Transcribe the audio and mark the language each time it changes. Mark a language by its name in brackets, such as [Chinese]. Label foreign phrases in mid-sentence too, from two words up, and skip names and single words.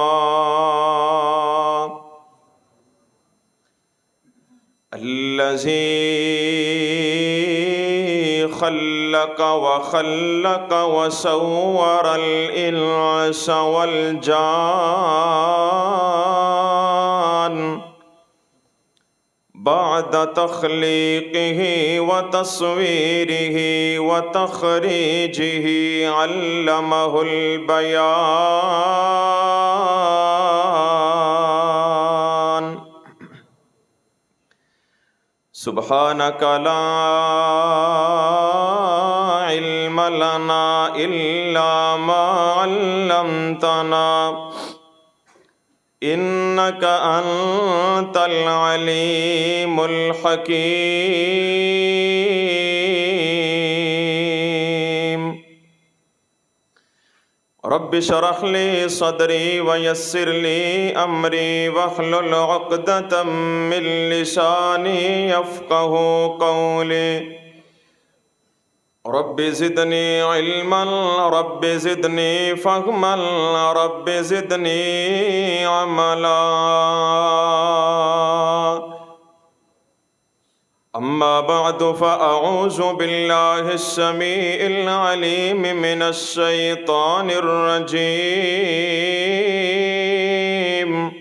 [Arabic] الذي خلق وخلق وصور الإنس وال الجان بعد تخليقه وتصويره وتخريجه علمه البيان. سبحانك لا علم لنا إلا ما علمتنا إنك أنت العليم الحكيم. رب اشرح لي صدري ويسر لي أمري واحلل عقدة من لساني يفقهوا قولي. رب زدني علما رب زدني فهما رب زدني عملا. أما بعد فأعوذ بالله السميع العليم من الشيطان الرجيم.